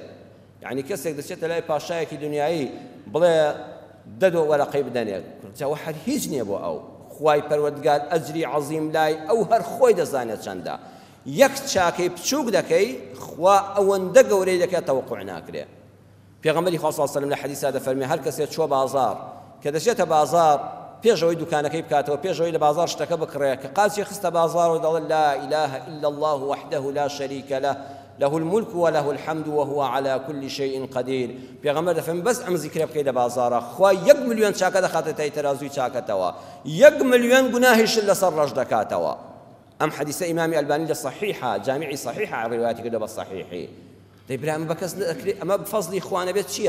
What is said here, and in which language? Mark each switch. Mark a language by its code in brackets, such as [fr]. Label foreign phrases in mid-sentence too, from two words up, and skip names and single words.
[ckb] یعنی کەسێک دەچێتە لای پاشایەکی دنیایی بڵێ دەدۆ وەرەقەی بدەنێت جاوە هەر هیچ نییە بۆ ئەو، خوای پەروەردگار ئەجری عەزیم لای ئەو هەر خۆی دەزانێت چەندە. یەک چاکەی بچووک دەکەی خوا ئەوەندە گەورەی دەکات تەوەقوع ناکرێ. پێغەمبەری خوا [ar] صلی الله علیه و سلم [ckb] لە حەدیثا دەفەرمێ هەر کەسێک چوە بازار کە دەچێتە بازار پێشەوەی دوکانەکەی بکاتەوە پێشەوەی لە بازار شتەکە بکڕێ کە قاچی خستە بازار و دەڵێت [ar] لا إله إلا الله وحده لا شريك له له الملك وله الحمد وهو على كل شيء قدير. [ckb] پێغەمبەر دەفەرمێ بەس ئەم زیکرە بکەی لە بازارە خوا 1 ملیۆن چاکە دەخاتە تای تەرازووی چاکەتەوە، 1 ملیۆن گوناهیشت لەسەر ڕەش دەکاتەوە. ئەم حەدیثە ئیمامی ئەلبانی لە صحیحە جامیعی صحیحە ڕیواەتی کردووە بە صحیحی. دەیبرا ئەمە بەکەس نەکرێ، ئەمە بفەزلی خوا نەبێت چییە؟